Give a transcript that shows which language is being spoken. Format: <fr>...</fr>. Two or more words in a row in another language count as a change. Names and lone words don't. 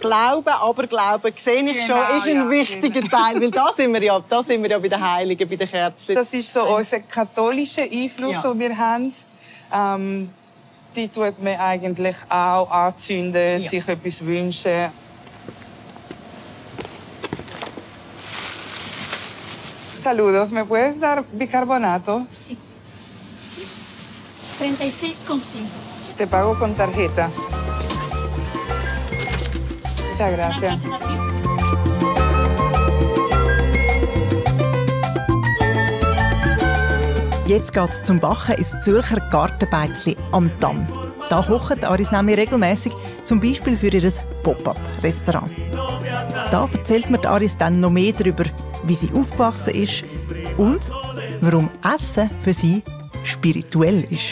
<de>Glauben, aber Glauben, sehe ich schon, ist ein wichtiger Teil. Weil da sind wir ja bei den Heiligen, bei den Kerzen. Das ist so unser katholischer Einfluss, den wir haben. Die tut man eigentlich auch anzünden, sich etwas wünschen.</de> <es>Saludos, ¿me puedes dar bicarbonato? Sí. 36,5. Te pago con tarjeta. Muchas gracias.</es> <de>Jetzt geht es zum Bachen ins Zürcher Gartenbeizli am Damm. Da kochen Aris nämlich regelmässig, zum Beispiel für ihr Pop-up-Restaurant. Da erzählt mir Aris dann noch mehr darüber, wie sie aufgewachsen ist und warum Essen für sie spirituell ist.</de>